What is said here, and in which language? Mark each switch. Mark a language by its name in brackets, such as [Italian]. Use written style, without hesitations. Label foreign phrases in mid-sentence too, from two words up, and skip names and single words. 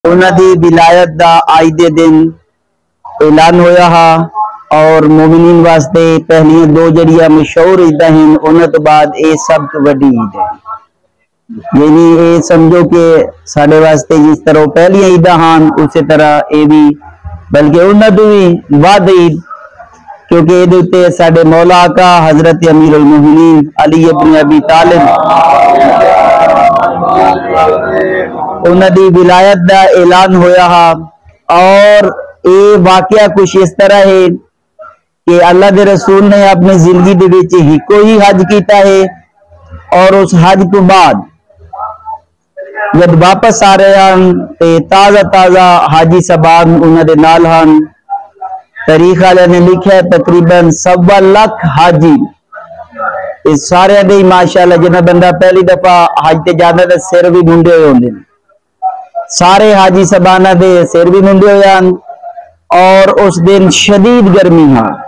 [Saraiki] انہاں دی ولایت دا آج دے دن اعلان ہویا ہا اور مومنین واسطے پہلی دو جڑیاں مشہور عیداں ہیں انہاں تو بعد اے سب تو بڑی عید ہے. یعنی اے سمجھو کہ ساڈے واسطے جس طرح پہلی عیداں ہن اسی طرح اے بھی بلکہ انہاں تو بھی ود عید کیونکہ اے دے تے ساڈے مولا کا حضرت امیر المومنین علی ابن ابی طالب انہاں دی ولایت دا اعلان ہویا ہا. اور اے واقعہ کچھ اس طرح ہے کہ اللہ دے رسول نے اپنی زندگی دے وچ ہکو ہی حج کیتا ہے اور اس حج تو بعد جب واپس آ رہے ہیں تے تازہ تازہ حاجی صاحبان انہاں دے نال ہن. تاریخ والے نے لکھا ہے تقریباً 1.25 لاکھ حاجی اس سارے دے ماشاءاللہ جنہ بندہ پہلی دفعہ حج تے جانا تے سر بھی منڈے ہوئے ہوندے سارے حاجی صاحبانہ دے سر بھی منڈے ہوئے ہیں اور اس دن شدید گرمی ہاں.